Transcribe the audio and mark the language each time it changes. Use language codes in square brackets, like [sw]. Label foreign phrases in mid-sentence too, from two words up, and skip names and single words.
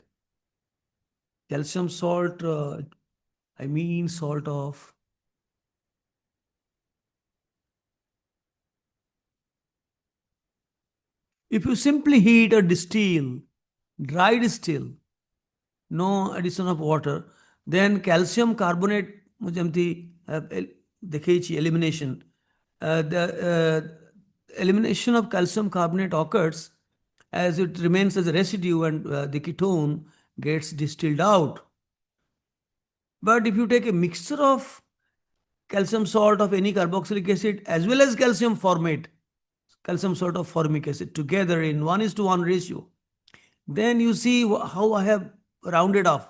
[en] Calcium salt, I mean salt of. If you simply heat or distill, dry distill, no addition of water, then calcium carbonate [or] ମୁଁ ଯେମିତି ଦେଖେଇଛି [en] elimination. The elimination of calcium carbonate occurs as it remains as a residue and the ketone gets distilled out. But if you take a mixture of calcium salt of any carboxylic acid as well as calcium formate, calcium salt of formic acid together in 1:1 ratio, then you see how I have rounded off.